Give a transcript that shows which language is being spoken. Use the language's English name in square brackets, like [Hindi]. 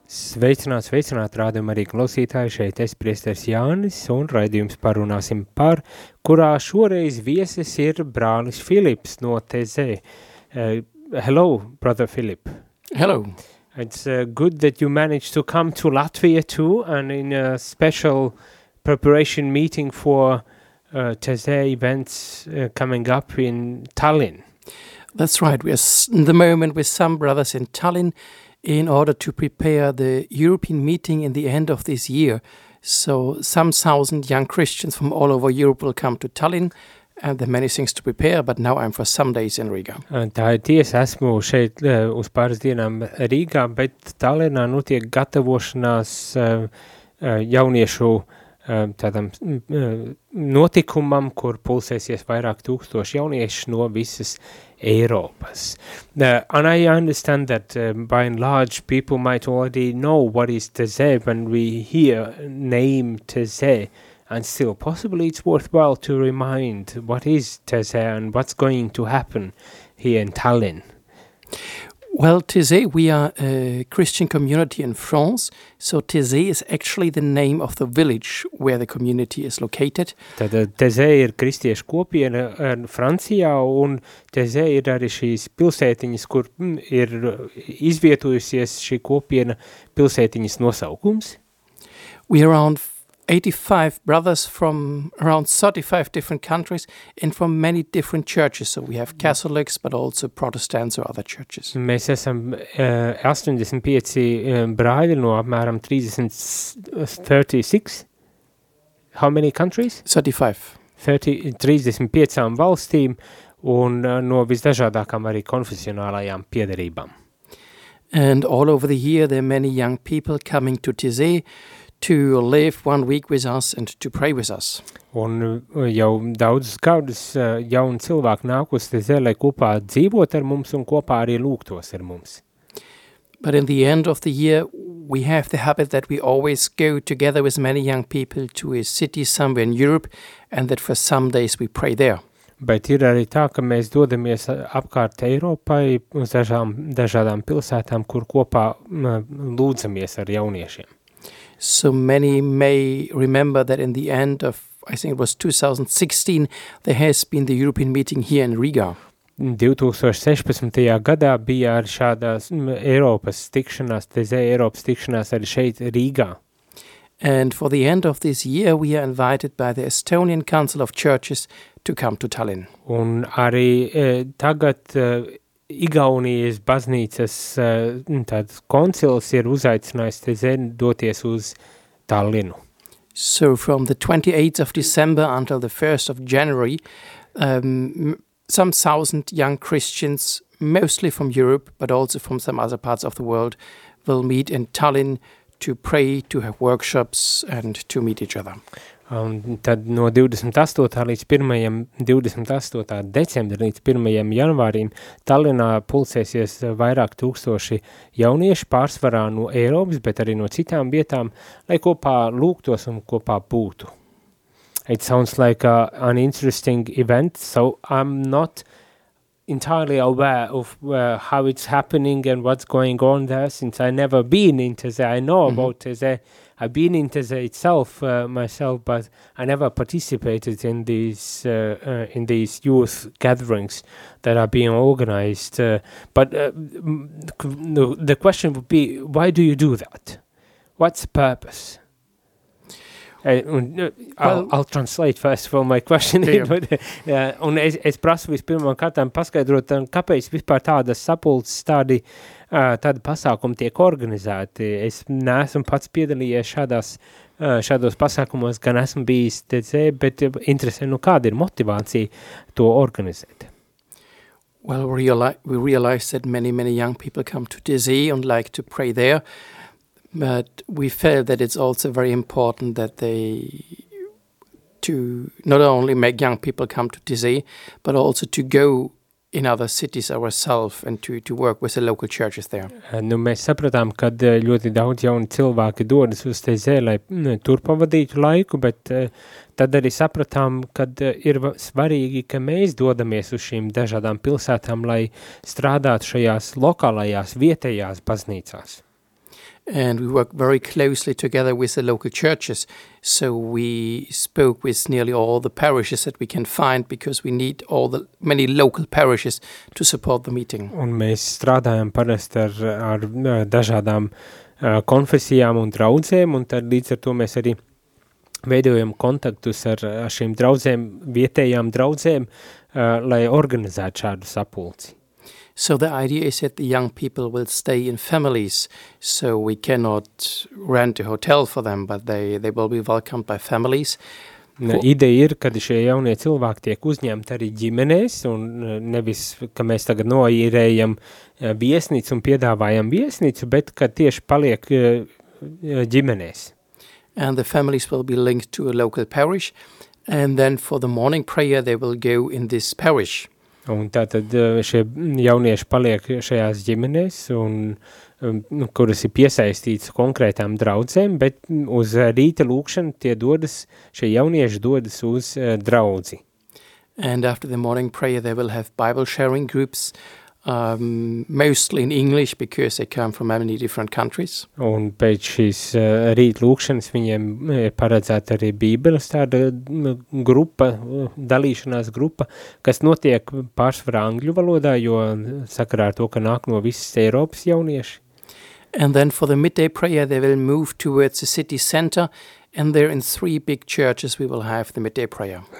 [Latvian] Sveicināt, sveicināt, rādījumu arī klausītāju, šeit es, priesteris Jānis, un raidījums parunāsim par, kurā šoreiz vieses ir brālis Filips no Tezē. [English] Hello, brother Filip. Hello. It's good that you managed to come to Latvia too, and in a special preparation meeting for Tezē events coming up in Tallinn. That's right, we are in the moment with some brothers in Tallinn, in order to prepare the European meeting in the end of this year. So some thousand young Christians from all over Europe will come to Tallinn, and there are many things to prepare, but now I'm for some days in Riga. [Latvian] Tā ir tiesa, esmu šeit uz pāris dienām Rīgā, bet Tallinnā nu tiek gatavošanās jauniešu tādam notikumam, kur pulsēsies vairāk tūkstoši jauniešu no visas Europas. [English] And I understand that by and large people might already know what is Tezē when we hear name Tezē, and still possibly it's worthwhile to remind what is Tezē and what's going to happen here in Tallinn. Well, Tezē, we are a Christian community in France, so Tezē is actually the name of the village where the community is located. [Latvian] Tātad Tezē ir kristiešu kopiena Francijā, un Tezē ir arī šīs pilsētiņas, kur ir izvietojusies šī kopiena pilsētiņas nosaukums. [English] We are around 85 brothers from around 35 different countries and from many different churches. So we have Catholics, but also Protestants or other churches. [Latvian] Mēs esam 85 brāļi no apmēram 36. [English] How many countries? [Latvian] 35 valstīm un no visdažādākām arī konfesionālajām piederībām. [English] And all over the year there are many young people coming to Tezē to live one week with us and to pray with us. [Latvian] Un jau daudzus gadus jauni cilvēki nāk uz Tezē, lai kopā dzīvot ar mums un kopā arī lūgtos ar mums. [English] But in the end of the year, we have the habit that we always go together with many young people to a city somewhere in Europe, and that for some days we pray there. [Latvian] Bet ir arī tā, ka mēs dodamies apkārt Eiropai uz dažādām pilsētām, kur kopā lūdzamies ar jauniešiem. [English] So many may remember that in the end of, I think it was 2016, there has been the European meeting here in Riga. [Latvian] 2016. Gadā bija ar šādās Eiropas tikšanās, Tezē Eiropas tikšanās arī šeit Rīgā. [English] And for the end of this year, we are invited by the Estonian Council of Churches to come to Tallinn. [Latvian] Un arī tagad Igaunijas baznīcas tāds koncils ir uzaicinājis Tezē doties uz Tallinu. [English] So from the 28th of December until the 1st of January, some thousand young Christians, mostly from Europe, but also from some other parts of the world, will meet in Tallinn to pray, to have workshops and to meet each other. [Latvian] Un tad no 28. Līdz 1. 28. Decembra līdz 1. Janvārim Tallinā pulsēsies vairāk tūkstoši jaunieši pārsvarā no Eiropas, bet arī no citām vietām, lai kopā lūgtos un kopā būtu. [English] It sounds like an interesting event, so I'm not entirely aware of how it's happening and what's going on there, since I never been in Tezē. I know about Tezē. I've been in Tezē itself myself, but I never participated in these youth gatherings that are being organized. The question would be, why do you do that? What's the purpose? I'll translate first for my question. But, [Latvian] un es prasu vispirmām kārtām paskaidrot, kāpēc vispār tādas sapulces, tādi pasākumi tiek organizēti. Es neesmu pats piedalījies šādos pasākumos, gan esmu bijis Tezē, bet interesē, nu kāda ir motivācija to organizēt? [English] Well, we realize that many, many young people come to Tezē and like to pray there. But we felt that it's also very important that they to not only make young people come to Tizi, but also to go in other cities ourselves and to work with the local churches there. [Latvian] Nu, mēs sapratām, ka ļoti daudz jauni cilvēki dodas uz Tizi, lai tur pavadītu laiku, bet tad arī sapratām, ka ir svarīgi, ka mēs dodamies uz šīm dažādām pilsētām, lai strādātu šajās lokālajās, vietējās baznīcās. [English] And we work very closely together with the local churches. So we spoke with nearly all the parishes that we can find because we need all the many local parishes to support the meeting. [Latvian] Un mēs strādājam parasti ar dažādām konfesijām un draudzēm, un tad līdz ar to mēs arī veidojam kontaktus ar šīm draudzēm, vietējām draudzēm, lai organizētu šādu sapulci. [English] So the idea is that the young people will stay in families, so we cannot rent a hotel for them, but they will be welcomed by families. [Latvian] Ideja ir, kad šie jaunie cilvēki tiek uzņemti arī ģimenēs, un nevis, ka mēs tagad noīrējam viesnicu un piedāvājam viesnicu, bet kad tieši paliek ģimenēs. [English] And the families will be linked to a local parish, and then for the morning prayer they will go in this parish. [Latvian] Un tātad šie jaunieši paliek šajās ģimenēs, un, kuras ir piesaistītas konkrētām draudzēm, bet uz rīta lūkšanu tie dodas, šie jaunieši dodas uz draudzi. [English] And after the morning prayer they will have Bible sharing groups, mostly in English because they come from many different countries. [Latvian] Un pēc šīs rīta lūkšanas viņiem ir paredzēta arī Bībeles tāda grupa, dalīšanās grupa, kas notiek pārsvarā angļu valodā, jo sakarā ar to, ka nāk no visas Eiropas jaunieši. [English] And then for the midday prayer they will move towards the city center. And there in three big churches we will have the midday prayer.